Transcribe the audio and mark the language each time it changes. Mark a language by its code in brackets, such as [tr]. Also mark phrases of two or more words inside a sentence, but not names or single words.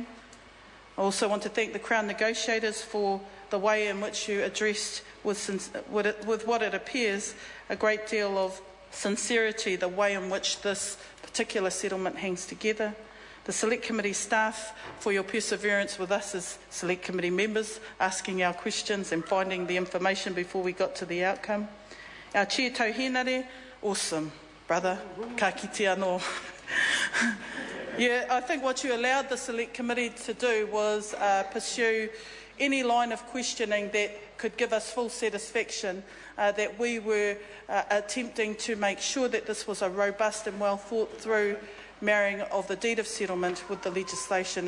[en] I also want to thank the Crown negotiators for the way in which you addressed with what it appears a great deal of sincerity, the way in which this particular settlement hangs together. The Select Committee staff for your perseverance with us as Select Committee members, asking our questions and finding the information before we got to the outcome. Our Chair Tau Henare, awesome, brother, [mi] ka kite anō. [en] Yeah, I think what you allowed the Select Committee to do was pursue any line of questioning that could give us full satisfaction that we were attempting to make sure that this was a robust and well thought through marrying of the deed of settlement with the legislation.